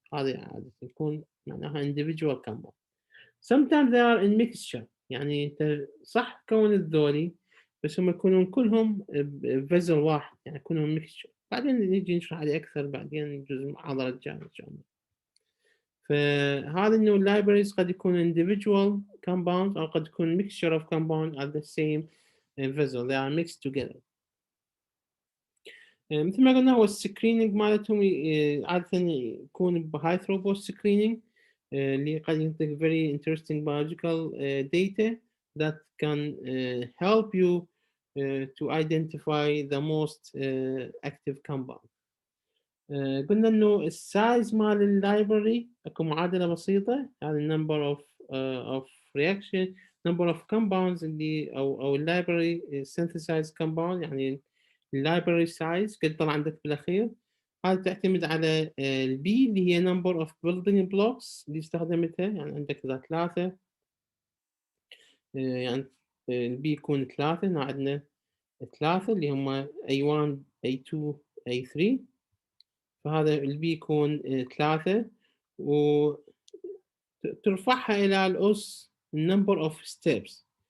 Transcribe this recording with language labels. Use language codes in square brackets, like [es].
[ar] هذه عادة يكون معناها individual compound. [en] sometimes they are in mixture، [ar] يعني أنت صح كون الذولي بس هم يكونون كلهم بفيزل واحد، يعني كلهم mixture. بعدين نيجي نشرح عليه أكثر بعدين جزء المحاضرة الجاية إن شاء الله. فهذا إنه [en] libraries [ar] قد يكون [en] individual compounds [ar] أو قد يكون [en] mixture of compounds at the same vessel. They are mixed together. [ar] مثل ما قلنا هو السكرينينج مالتهم عادة يكون بهاي ثروبوت سكرينينج اللي قد ينطيك [en] very interesting biological data that can help you to identify the most active compound. [ar] قلنا إنه السايز مال اللايبرري أكو معادلة بسيطة، هذا [en] number of reaction number of compounds [ar] اللي أو اللايبرري [en] synthesized compound، [ar] يعني اللايبرري سايز قد طلع عندك بالأخير. هذا تعتمد على البي اللي هي [en] number of building blocks [ar] اللي استخدمتها، يعني عندك إذا 3 يعني البي يكون 3، هنا عندنا 3 اللي هم A1 A2 A3، فهذا البي يكون 3 وترفعها إلى الأس [en] number of steps.